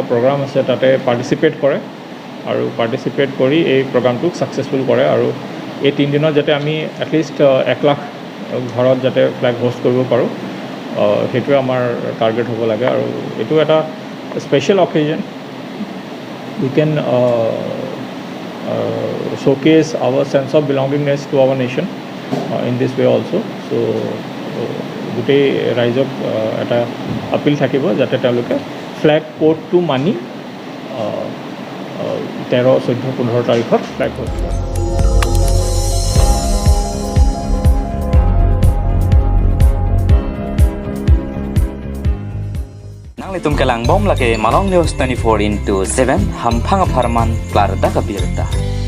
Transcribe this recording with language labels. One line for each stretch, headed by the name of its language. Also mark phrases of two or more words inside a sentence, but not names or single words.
Assamese: প্ৰগ্ৰাম আছে তাতে পাৰ্টিচিপেট কৰে আৰু পাৰ্টিচিপেট কৰি এই প্ৰগ্ৰামটোক ছাকচেছফুল কৰে আৰু এই 3 দিনত যাতে আমি এটলিষ্ট 1 লাখ ঘৰত যাতে
English: flag hoist
Assamese: কৰিব পাৰোঁ সেইটোৱে আমাৰ টাৰ্গেট হ'ব লাগে আৰু এইটো এটা
English: special occasion we can showcase our sense of belongingness to our nation in this way also.
Assamese: So গোটেই ৰাইজক এটা আপিল থাকিব যাতে তেওঁলোকে ফ্লেগ কোডটো মানি 13, 14, 15 তাৰিখত
English: flag hoist
Assamese: কৰে
Karbi: Itum kelang bom lake malong news 24/7 hampang aparman klar da kabirta